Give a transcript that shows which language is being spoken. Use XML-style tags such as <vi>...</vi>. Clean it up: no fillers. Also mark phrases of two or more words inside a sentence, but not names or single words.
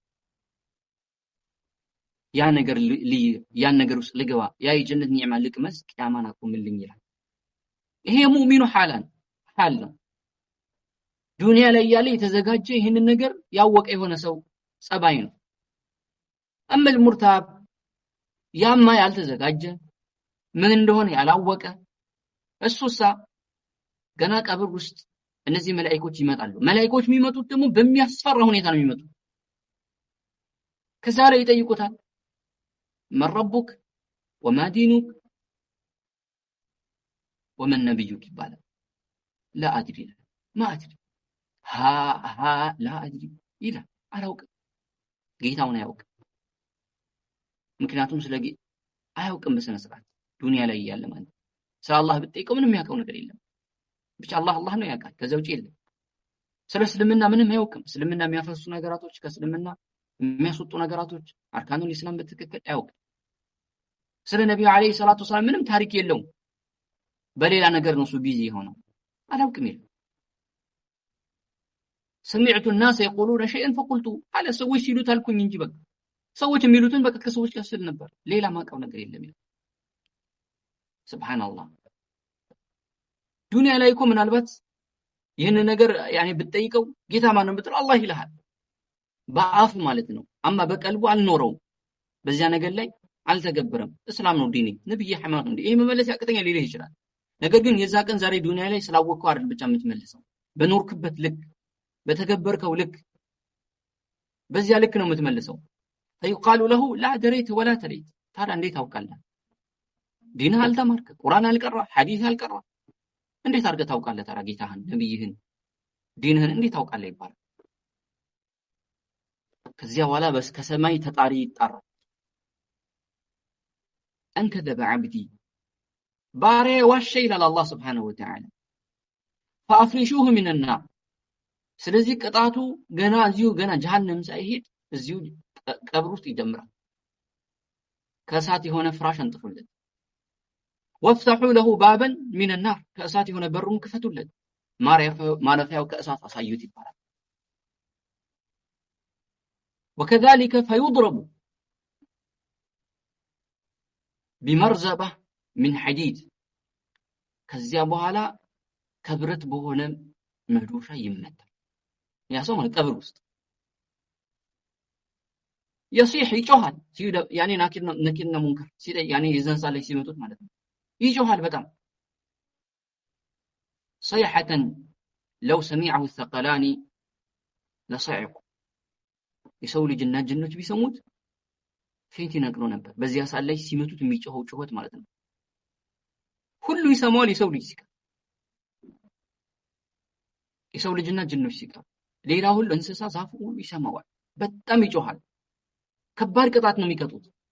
<am>ያ ነገር ውስጥ ልገባ፣ ያ የጀነት ኒዕማ ልቅመስ፣ ቂያማን አቆምልኝ ይላል። ይሄ ሙእሚኑ ሐል ነው። ዱንያ ላይ ያለ የተዘጋጀ ይህንን ነገር ያወቀ የሆነ ሰው ጸባይ ነው። አመል ሙርታብ ያማ ያልተዘጋጀ ምን እንደሆነ ያላወቀ እሱሳ ገና ቀብር ውስጥ እነዚህ መላእክቶች ይመጣሉ። መላእክቶች የሚመጡት ደግሞ በሚያስፈራ ሁኔታ ነው የሚመጡት። ከዛ ላይ ይጠይቁታል</am> <ar>من ربك وما دينك ومن نبيك ይባላል። لا أدري ما أدري لا أدري</ar> <am>ይላል። አላውቅም። ጌታውን አያውቅም። ምክንያቱም ስለጌ አያውቅም በስነ ስርዓት ዱንያ ላይ ያለ ማለት ስለ አላህ ብትጠይቀው ምንም ያውቀው ነገር የለም። ብቻ አላህ ነው ያውቃል። ከዛ ውጪ የለም። ስለ እስልምና ምንም አያውቅም። እስልምና የሚያፈርሱ ነገራቶች፣ ከእስልምና የሚያስወጡ ነገራቶች፣</am> <ar>أركان الإسلام</ar> <am>በትክክል አያውቅም። ስለ ነብዩ</am> <ar>عليه الصلاة والسلام</ar> <am>ምንም ታሪክ የለውም። በሌላ ነገር ነው እሱ ቢዚ የሆነው። አላውቅም ይላል።</am> <ar>سمعت الناس يقولون شيئا فقلت على</ar> <am>ሰዎች ሲሉት አልኩኝ እንጂ በቃ ሰዎች የሚሉትን በቃ ከሰዎች ጋር ስል ነበር። ሌላ ማቀው ነገር የለም ይላል። ሱብሃንአላህ። ዱንያ ላይ እኮ ምናልባት ይህን ነገር ያኔ ብትጠይቀው ጌታ ማን ነው ብትል አላህ ይልሃል በአፍ ማለት ነው። አማ በቀልቡ አልኖረውም። በዚያ ነገር ላይ አልተገበረም። እስላም ነው ዲኔ ነብይ ሃይማኖት ነው። ይሄ መመለስ ያቅተኛል ሊልህ ይችላል። ነገር ግን የዛ ቀን ዛሬ ዱንያ ላይ ስላወቅከው አይደል ብቻ የምትመልሰው። በኖርክበት ልክ በተገበርከው ልክ በዚያ ልክ ነው የምትመልሰው።</am> <ar>فيقال له لا دريت ولا تريت</ar> <am>ታዲያ እንዴት ታውቃለህ? ዲንህ አልተማርክ፣ ቁርአን አልቀራ፣ ሐዲስ አልቀራ፣ እንዴት አድርገህ ታውቃለህ? ታዲያ ጌታህን፣ ነብይህን፣ ዲንህን እንዴት ታውቃለህ ይባላል። ከዚያ በኋላ ከሰማይ ተጣሪ ይጣራል።</am> <ar>أن كذب عبدي</ar> <am>ባሪያ ዋሸ ይላል አላህ</am> <ar>سبحانه وتعالى። فافرشوه من النار</ar> <am>ስለዚህ ቅጣቱ ገና ጀሃነም ሳይሄድ እዚሁ ቀብር ውስጥ ይጀምራል። ከእሳት የሆነ ፍራሽ አንጥፉለት።</am> <ar>وافتحوا له بابا من النار</ar> <am>ከእሳት የሆነ በሩን ክፈቱለት። ማረፊያው ከእሳት አሳዩት ይባላል።</am> <ar>وكذلك فيضرب بمرزبة من حديد</ar> <am>ከዚያ በኋላ ከብረት በሆነ መዶሻ ይመታል። ያ ሰው ማለት ቀብር ውስጥ يصيح ይጮሃል። ያኔ ነኪርና ሙንከር ያኔ የዘንሳ ላይ ሲመጡት ማለት ነው። ይጮሃል በጣም</am> <ar>صيحة لو سمعه الثقلان لصعق</ar> <am>የሰው ልጅና ጅኖች ቢሰሙት ፌንት ይነቅሉ ነበር። በዚያ ሰዓት ላይ ሲመቱት የሚጮኸው ጩኸት ማለት ነው። ሁሉ ይሰማዋል። የሰው ልጅ ሲቀር የሰው ልጅና ጅኖች ሲቀር ሌላ ሁሉ እንስሳ ዛፉ ሁሉ ይሰማዋል። በጣም ይጮሃል። ከባድ ቅጣት ነው የሚቀጡት።</am>